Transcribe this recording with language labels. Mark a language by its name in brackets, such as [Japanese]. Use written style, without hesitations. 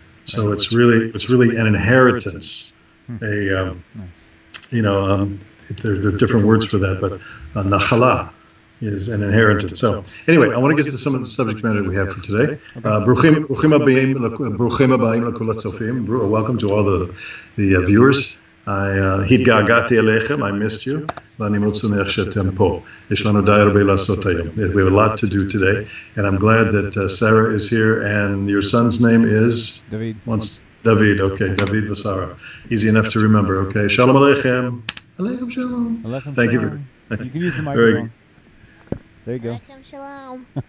[English] So it's really an inheritance. There are different words for that, but nachala is an inheritance. So anyway, I want to get to some of the subject matter we have for today. [Hebrew] Bruchim habayim lekol hatzofim. [English] Welcome to all the viewers. [Hebrew] התגעגעתי אליכם, [English] I missed you, [Hebrew] ואני מאוד שמח שאתם פה. יש לנו די הרבה לעשות היום. [English] We have a lot to do today, and I'm glad that Sarah is here, and your son's name is? David. David, okay, David Vasara. Easy enough to remember, okay. Shalom Aleichem. Aleichem Shalom. Aleichem Thank you. Shalom. You can use the microphone. There you go. Aleichem Shalom.